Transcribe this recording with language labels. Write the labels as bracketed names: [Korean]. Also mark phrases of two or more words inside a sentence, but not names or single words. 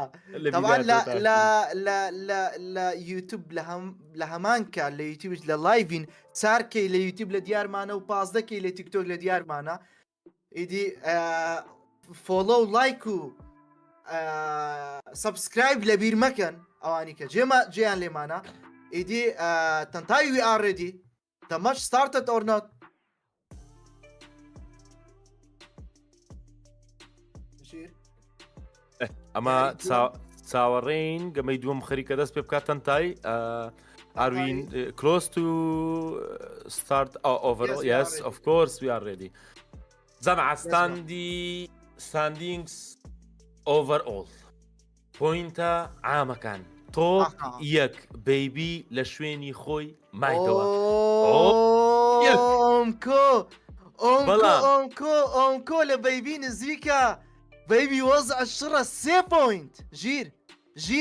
[Central Kurdish] لە یوتیوب لە هەمان کار لە یوتیوبش لە لایڤین 4K لە یوتیوب لە دیارمانە و 15K لە تیکتۆک لە دیارمانە ئیدی فۆلۆ و لایک و سبسکرایب لە بیر مەکەن ئەوانی کە جێیان لێمانە ئیدی تەنتای وی ئاڕێدی [English] the match started or not [Central Kurdish] ئەمە چاوەڕێین گەمەی دووەم خەریکە دەست پێ بکات تەنتای ئاروین [English] close to start over yes of course we are ready [Central Kurdish] جەمع [English] standings overall [Central Kurdish] پۆینتە ئامەکان تۆپ یەک بەیبی لە شوێنی خۆی مایتەوە ئۆمکۆ لە بەیبی نزیکە بەیبی وەزع شڕە 3 پۆینت ژیر